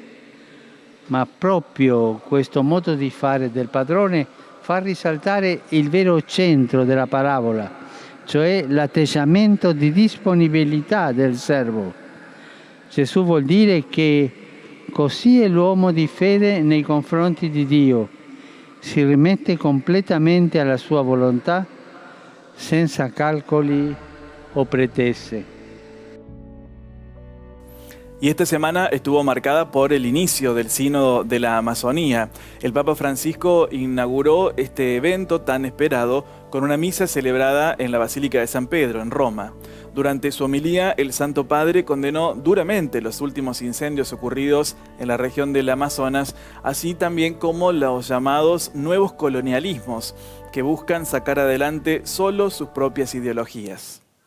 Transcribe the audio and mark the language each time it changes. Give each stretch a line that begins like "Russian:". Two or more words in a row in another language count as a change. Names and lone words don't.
Italian: Ma proprio questo modo di fare del padrone fa risaltare il vero centro della parabola, cioè l'atteggiamento di disponibilità del servo. Gesù vuol dire che così è l'uomo di fede nei confronti di Dio, si rimette completamente alla sua volontà senza calcoli o pretese.
Spanish: Y esta semana estuvo marcada por el inicio del Sínodo de la Amazonía. El Papa Francisco inauguró este evento tan esperado con una misa celebrada en la Basílica de San Pedro, en Roma. Durante su homilía, el Santo Padre condenó duramente los últimos incendios ocurridos en la región del Amazonas, así también como los llamados nuevos colonialismos, que buscan sacar adelante solo sus propias ideologías.